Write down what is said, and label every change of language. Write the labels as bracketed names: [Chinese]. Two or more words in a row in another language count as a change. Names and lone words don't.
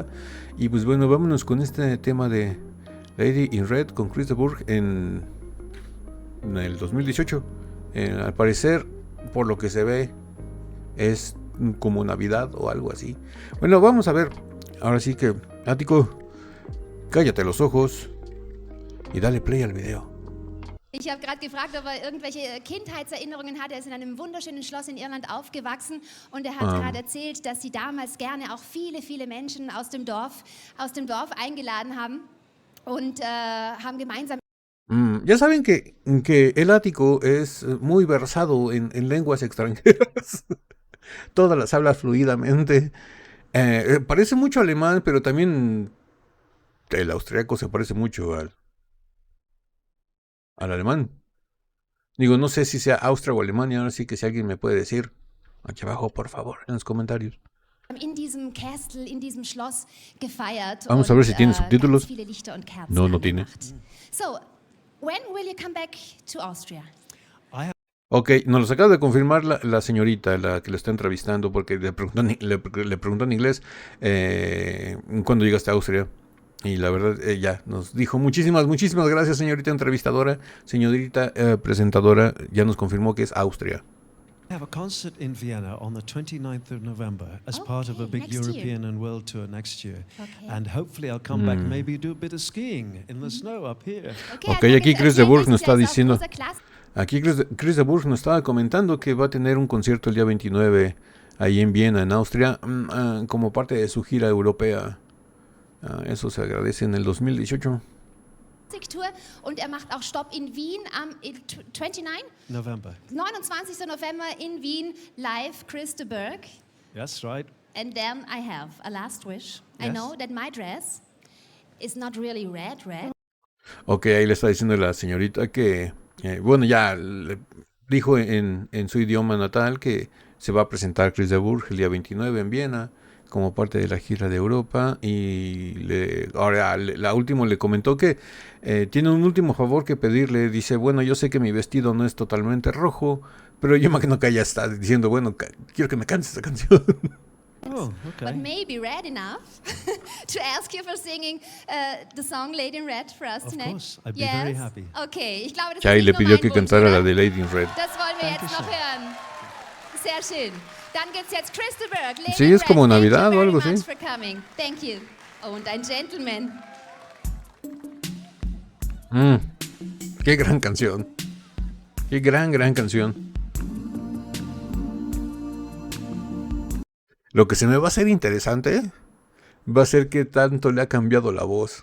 [Spanish] Y pues bueno, vámonos con este tema de Lady in Red con Chris de Burgh en el 2018. Al parecer, por lo que se ve, es como Navidad o algo así. Bueno, vamos a ver. Ahora sí que, Ático, cállate los ojos y dale play al video. [German] Ich habe gerade gefragt, ob irgendwelche Kindheitserinnerungen hat. Er ist in einem wunderschönen Schloss in Irland aufgewachsen und er hat gerade erzählt, dass sie damals gerne auch viele Menschen aus dem Dorf eingeladen haben und haben gemeinsam. [Spanish] Ya saben que el Ático es muy versado en lenguas extranjeras. Todas las habla fluidamente. Parece mucho alemán, pero también el austriaco se parece mucho al alemán. Digo, no sé si sea Austria o Alemania, ahora sí que si alguien me puede decir, aquí abajo, por favor, en los comentarios. [German] In diesem Castle, in diesem Schloss gefeiert. [Spanish] Vamos a ver si tiene subtítulos. [German] Viele Lichter und Kerzen [Spanish] no tiene. [English] So, when will you come back to Austria? [Spanish] Ok, nos lo acaba de confirmar la señorita, la que lo está entrevistando, porque le preguntó en inglés cuándo llegaste a Austria. Y la verdad, ya nos dijo muchísimas gracias, señorita entrevistadora, señorita presentadora, ya nos confirmó que es Austria. [English] I have a concert in Vienna on the 29th of November as part of a big European and world tour next year. And hopefully I'll come back, maybe do a bit of skiing in the snow up here. [Spanish] Ok, aquí Chris de Burgh nos está diciendo, aquí Chris de Burgh nos estaba comentando que va a tener un concierto el día 29 ahí en Viena, en Austria, como parte de su gira europea. Eso se agradece en el 2018. [German] Tour und macht auch Stopp in Wien am 29. November. 29. November in Wien, live Chris de Burgh. [English] That's right. And then I have a last wish. Yes. I know that my dress is not really red. [Spanish] Ok, ahí le está diciendo la señorita que, bueno, ya le dijo en su idioma natal que se va a presentar Chris de Burgh el día 29 en Viena como parte de la gira de Europa. Y la última le comentó que tiene un último favor que pedirle. Dice, bueno, yo sé que mi vestido no es totalmente rojo, pero yo imagino que ella está diciendo, bueno, quiero que me cantes esa canción. [English] Oh, okay. But maybe red enough to ask you for singing the song Lady in Red for us tonight. Of course, I'd be very happy. [German] Okay, ich glaube, das Chai ist [Spanish] le [German] nicht nur [Spanish] pidió [German] mein [Spanish] que [German] Wunsch, [Spanish] cantara la [German] oder? [Spanish] de Lady in Red. [German] Das wollen wir jetzt Dankeschön. noch hören. Sehr schön. Dann gibt's jetzt Chris de Burgh, Lady [Spanish] Sí, [German] in [Spanish] es [German] Red. [Spanish] como Navidad [English] Thank you [Spanish] o algo [English] very [Spanish] así. [English] much for coming. Thank you. [German] Und ein Gentleman. [Spanish] Qué gran canción. Qué gran canción. Lo que se me va a hacer interesante va a ser qué tanto le ha cambiado la voz.